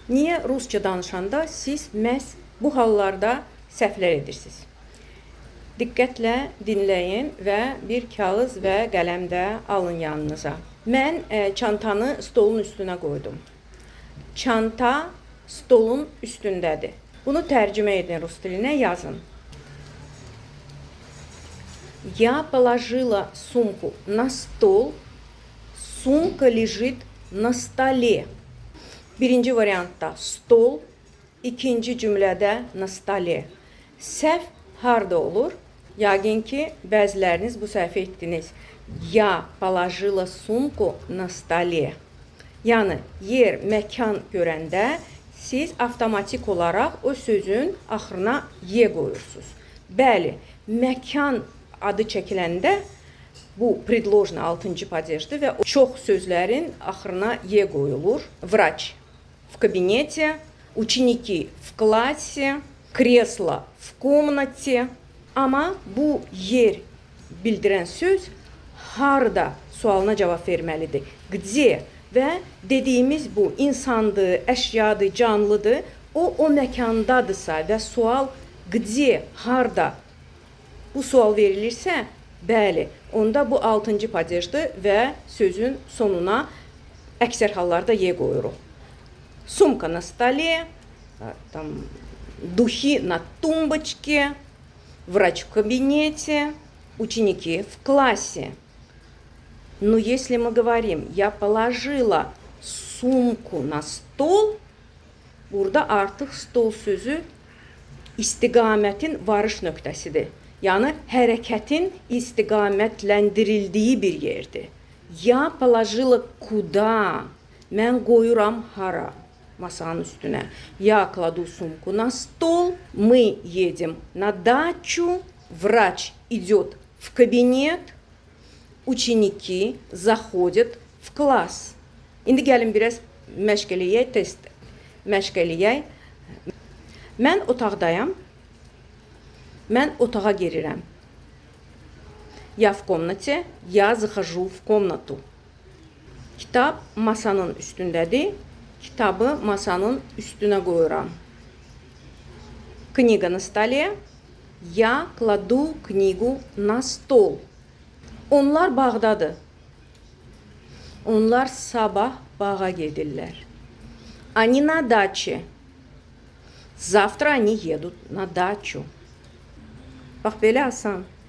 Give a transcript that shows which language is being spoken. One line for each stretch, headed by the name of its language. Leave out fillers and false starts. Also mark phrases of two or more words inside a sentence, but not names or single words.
Azerbaijani: Niyə rusca danışanda siz məhz bu hallarda səhvlər edirsiniz? Diqqətlə dinləyin və bir kağız və qələm də alın yanınıza. Mən çantanı stolun üstünə qoydum. Çanta stolun üstündədir. Bunu tərcümə edin rus dilinə, yazın.
Russian: Я положила сумку на стол. Сумка лежит на столе.
Azerbaijani: Birinci variantda stol, ikinci cümlədə
Russian: на столе.
Azerbaijani: Səhv harda olur? Yəqin ki, bəziləriniz bu səhvi etdiniz.
Russian: Я положила сумку на столе.
Azerbaijani: Yəni, yer, məkan görəndə siz avtomatik olaraq o sözün axırına ye qoyursunuz. Bəli, məkan adı çəkiləndə bu предложный 6-cı падежdir və çox sözlərin axırına ye qoyulur.
Russian: Врач в кабинете, ученики в классе, кресло в комнате.
Azerbaijani: Amma bu yer bildirən söz harda sualına cavab verməlidir. Где və dediyimiz bu insandır, əşyadır, canlıdır. O məkandadırsa və sual где, harda bu sual verilirsə, bəli, onda bu 6-cı падежdir və sözün sonuna əksər hallarda ye qoyuruq.
Russian: Сумка на столе, духи на тумбочке, врач в кабинете, ученики в классе. Но если мы говорим, я положила сумку на стол,
Azerbaijani: burada artıq stol sözü istiqamətin varış nöqtəsidir. Yəni, hərəkətin istiqamətləndirildiyi bir yerdir.
Russian: Я положила куда?
Azerbaijani: Mən qoyuram hara? Masanın üstünə.
Russian: Я кладу сумку на стол. Мы едем на дачу. Врач идет в кабинет. Ученики заходят в класс.
Azerbaijani: İndi gəlin biraz məşq eləyək, test məşq eləyək. Mən otaqdayam. Mən otağa girirəm.
Russian: Я в комнате. Я захожу в комнату.
Azerbaijani: Kitab masanın üstündədir. Kitabı masanın üstünə qoyuram.
Russian: Книга на столе. Я кладу книгу на стол.
Azerbaijani: Onlar bağdadır. Onlar sabah bağa gedirlər.
Russian: Они на даче. Завтра они едут на дачу.
Azerbaijani: Bax, belə asan.